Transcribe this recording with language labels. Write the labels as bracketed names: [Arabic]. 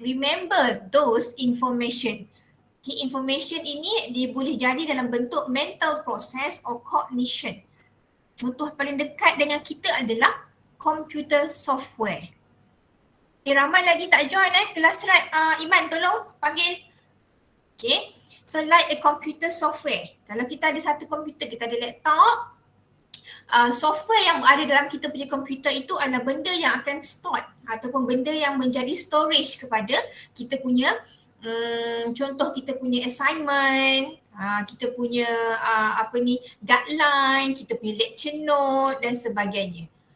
[English] Remember those information. Okay, information [Malay] ini dia boleh jadi dalam bentuk [English] mental process or cognition. [Malay] Contoh paling dekat dengan kita adalah computer software. Ramai lagi tak join kelas rat. Iman tolong panggil. [English] Okay, so like a computer software. [Malay] Kalau kita ada satu komputer, kita ada laptop, software yang ada dalam kita punya komputer itu adalah benda yang akan store ataupun benda yang menjadi storage kepada kita punya contoh kita punya assignment, kita punya guideline, kita punya lecture note dan sebagainya.